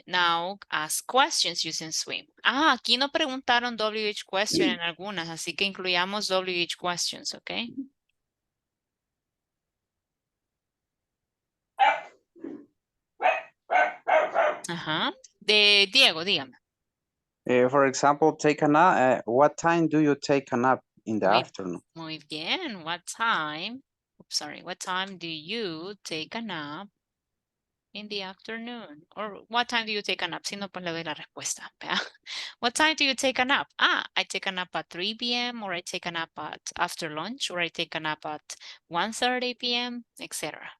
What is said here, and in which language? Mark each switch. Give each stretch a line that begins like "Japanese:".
English: Now, ask questions using swim.
Spanish: Aquí no preguntaron WH question en algunas, así que incluyamos WH questions, ¿ok? Ajá. De Diego, dígame.
English: For example, take a nap. What time do you take a nap in the afternoon?
Spanish: Muy bien.
English: What time do you take a nap in the afternoon? Or what time do you take a nap?
Spanish: Si no, pues le doy la respuesta. ¿Vea?
English: What time do you take a nap? I take a nap at 3 p.m. or I take a nap after lunch or I take a nap at 1:30 p.m., etc.